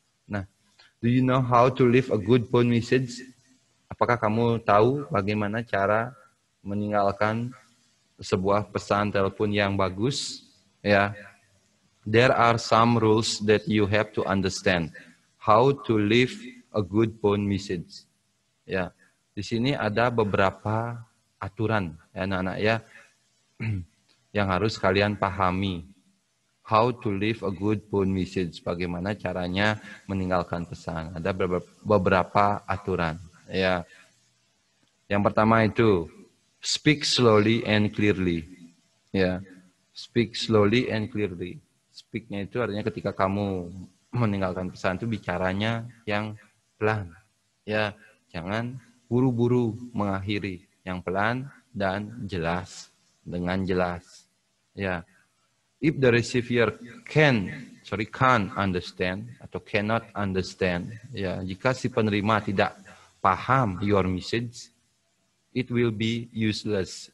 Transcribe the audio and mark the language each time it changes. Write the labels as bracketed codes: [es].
[en] Nah, do you know how to leave a good phone message? [id] Apakah kamu tahu bagaimana cara meninggalkan sebuah pesan telepon yang bagus? Ya. [en] There are some rules that you have to understand how to leave a good phone message. [id] Ya, di sini ada beberapa aturan ya anak-anak ya yang harus kalian pahami. [en] How to leave a good phone message, [id] bagaimana caranya meninggalkan pesan. Ada beberapa aturan ya. Yang pertama itu [en] speak slowly and clearly. Ya, speak slowly and clearly. [id] Speak-nya itu artinya ketika kamu meninggalkan pesan itu bicaranya yang pelan. Ya, jangan buru-buru mengakhiri, yang pelan dan jelas, dengan jelas. [en] Ya. If the receiver can't understand atau cannot understand, ya, [id] jika si penerima tidak paham [en] your message, it will be useless.